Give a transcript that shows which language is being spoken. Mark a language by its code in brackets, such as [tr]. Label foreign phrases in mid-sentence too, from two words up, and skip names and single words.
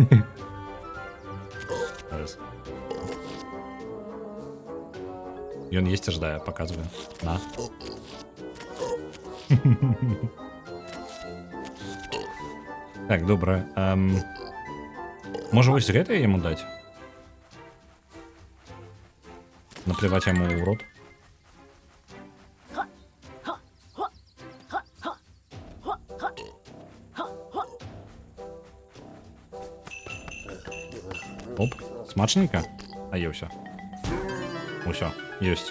[be] Ён есці ждае, паказвае. На. Так, добра. Можа, вось гэта яму даць? Наплеваць яму ў рот. Оп, смачненько? А є ўсё. Усё, ёсць.